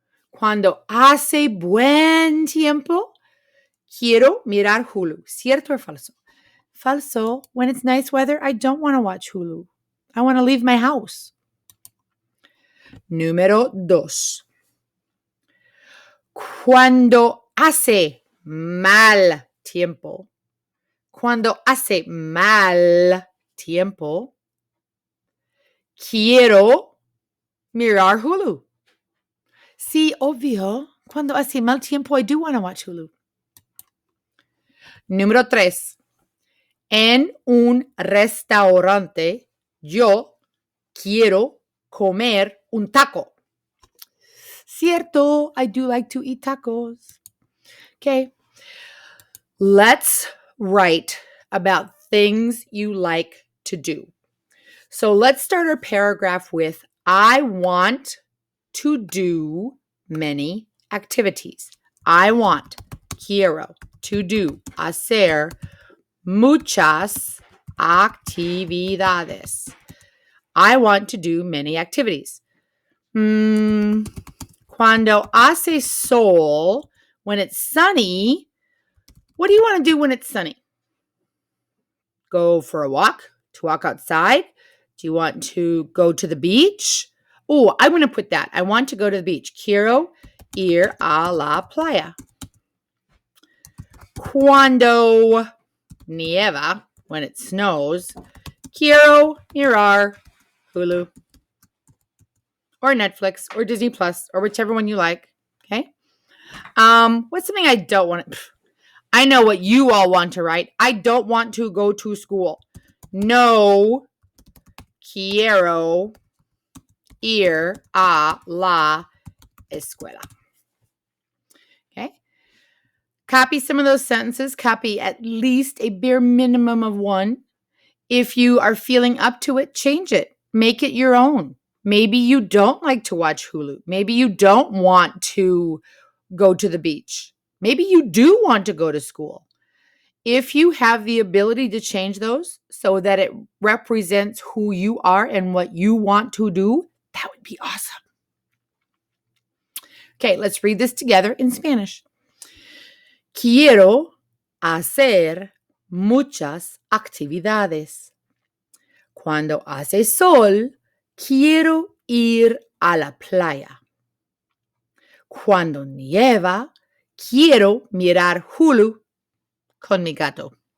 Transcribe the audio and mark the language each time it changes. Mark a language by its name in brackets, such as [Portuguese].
[Spanish] Cuando hace buen tiempo, quiero mirar Hulu. ¿Cierto o falso? Falso. [English] When it's nice weather, I don't want to watch Hulu. I want to leave my house. [Spanish] Número 2. Cuando hace mal tiempo. Cuando hace mal tiempo, Quiero mirar Hulu. Sí, obvio. Cuando hace mal tiempo, [English] I do want to watch Hulu. [Spanish] Número 3. En un restaurante, yo quiero comer un taco. [English] Cierto, I do like to eat tacos. Okay. Let's write about things you like to do. So let's start our paragraph with I want to do many activities. I want, quiero, to do, [Spanish] hacer muchas actividades. [English] I want to do many activities. [Spanish] Cuando hace sol, [English] when it's sunny, what do you want to do when it's sunny? Go for a walk? To walk outside? Do you want to go to the beach? Oh, I'm going to put that. I want to go to the beach. [Spanish] Quiero ir a la playa. Cuando nieva, [English] when it snows, [Spanish] quiero mirar Hulu [English] or Netflix or Disney Plus or whichever one you like. Okay. What's something I don't want to? I know what you all want to write. I don't want to go to school. [Spanish] No quiero ir a la escuela. [English] Okay. Copy some of those sentences. Copy at least a bare minimum of one. If you are feeling up to it, change it. Make it your own. Maybe you don't like to watch Hulu. Maybe you don't want to go to the beach. Maybe you do want to go to school. If you have the ability to change those so that it represents who you are and what you want to do, that would be awesome. Okay, let's read this together in Spanish. [Spanish] Quiero hacer muchas actividades. Cuando hace sol, quiero ir a la playa. Cuando nieva, quiero mirar Hulu con mi gato.